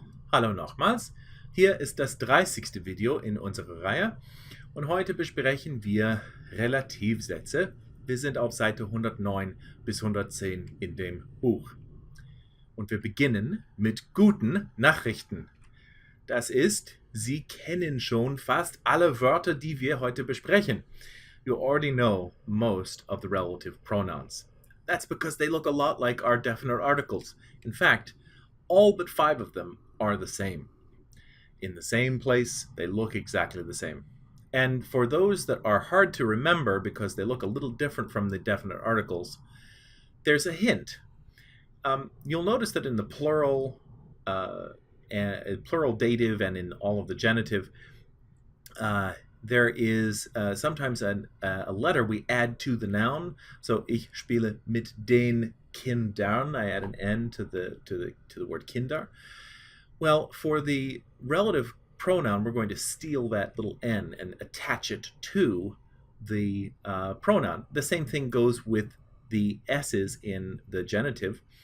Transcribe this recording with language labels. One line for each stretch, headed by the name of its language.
German: Hallo nochmals, hier ist das 30. Video in unserer Reihe und heute besprechen wir Relativsätze. Wir sind auf Seite 109 bis 110 in dem Buch. Und wir beginnen mit guten Nachrichten. Das ist, Sie kennen schon fast alle Wörter, die wir heute besprechen.
English: You already know most of the relative pronouns. That's because they look a lot like our definite articles. In fact, all but 5 of them are the same. In the same place, they look exactly the same. And for those that are hard to remember because they look a little different from the definite articles, there's a hint. You'll notice that in the plural dative and in all of the genitive, there is sometimes a letter we add to the noun.
German: So ich spiele mit den Kindern.
English: I add an N to the word Kinder. Well, for the relative pronoun, we're going to steal that little N and attach it to the pronoun. The same thing goes with the S's in the genitive.